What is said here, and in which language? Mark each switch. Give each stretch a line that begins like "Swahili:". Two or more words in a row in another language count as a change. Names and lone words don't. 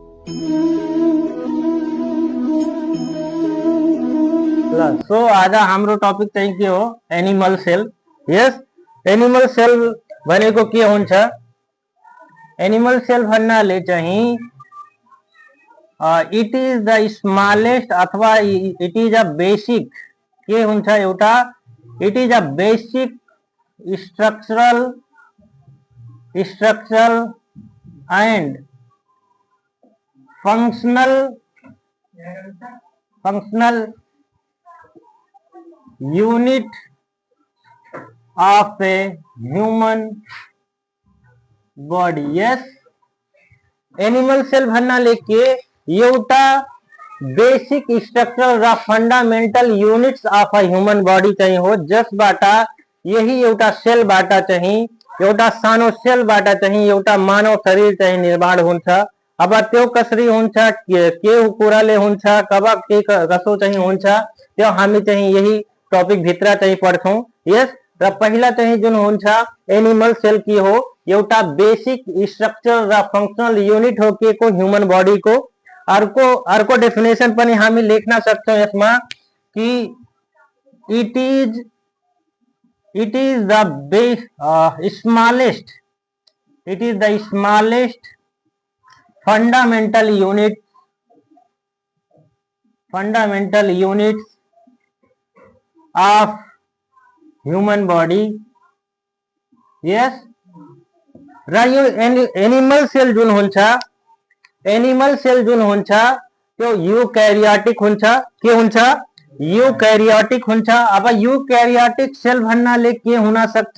Nepali: सो आज हाम्रो टपिक चाहिँ के हो,
English: animal cell.
Nepali: यस,
English: animal cell
Nepali: भनेको के हुन्छ?
English: animal cell
Nepali: भन्नाले चाहिँ
English: it is the स्मॉलेस्ट अथवा it is a basic
Nepali: के हुन्छ एउटा,
English: it is a basic structural and functional unit of a human body.
Nepali: यस,
English: animal cell
Nepali: भन्नाले के एउटा
English: basic structure
Nepali: र
English: fundamental units of a human body
Nepali: चाहिँ हो, जसबाट यही एउटा सेलबाट चाहिँ, एउटा सानो सेलबाट चाहिँ एउटा मानव शरीर चाहिँ निर्माण हुन्छ। अब त्यो कसरी हुन्छ, के कुराले हुन्छ, कब के कसो चाहिँ हुन्छ, त्यो हामी चाहिँ यही टॉपिक भित्र चाहिँ पढ्छौं। यस, र पहिला चाहिँ जुन हुन्छ
English: animal cell
Nepali: के हो, एउटा
English: basic structure
Nepali: र
English: functional unit
Nepali: हो के को
English: human body
Nepali: को। अर्को डेफिनेशन पनि हामी लेख्न सक्छौं यसमा कि
English: it is the smallest fundamental unit of human body.
Nepali: यस, र यो
English: animal cell
Nepali: जुन हुन्छ त्यो यूकैरियोटिक हुन्छ। के हुन्छ? यूकैरियोटिक हुन्छ। अब
English: eukaryotic cell
Nepali: भन्नाले के हुन सक्छ?